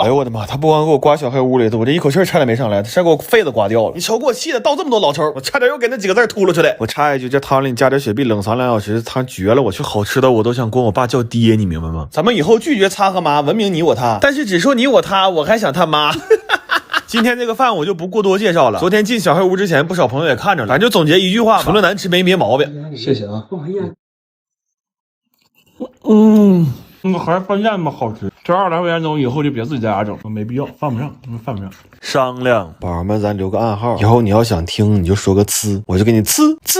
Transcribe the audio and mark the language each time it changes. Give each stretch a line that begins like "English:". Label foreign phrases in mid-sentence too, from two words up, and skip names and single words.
Chinese: 哎呦我的媽，他不光給我刮小黑屋裡的，我這一口氣差點沒上來，他還給我肺子刮掉了。你瞅給我氣的倒這麼多老抽，我差點又給那幾個字吐了出來。我插一句，這湯裡你加點雪碧冷藏2小時，湯絕了！我去好吃的我都想管我爸叫爹，你明白嗎？咱們以後拒絕擦和媽，文明你我他，但是只說你我他，我還想他媽。今天這個飯我就不過多介紹了。昨天進小黑屋之前，不少朋友也看着了，咱就總結一句話吧：除了難吃沒別毛病。謝謝啊。那個孩饭店嘛好吃，這200來塊錢走以後就別自己在家整，沒必要，犯不上，犯不上。商量，寶兒們，咱留個暗號，以後你要想聽，你就說個呲，我就給你呲。